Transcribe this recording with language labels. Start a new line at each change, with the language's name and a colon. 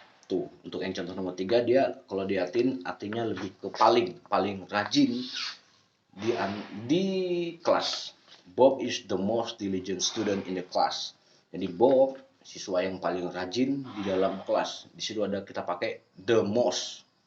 Indonesian: Tuh, untuk yang contoh nomor 3, dia kalau diartiin artinya lebih ke paling rajin di kelas.
English: Bob is the most diligent student in the class.
Indonesian: Jadi Bob siswa yang paling rajin di dalam kelas. Di situ ada kita pakai the most.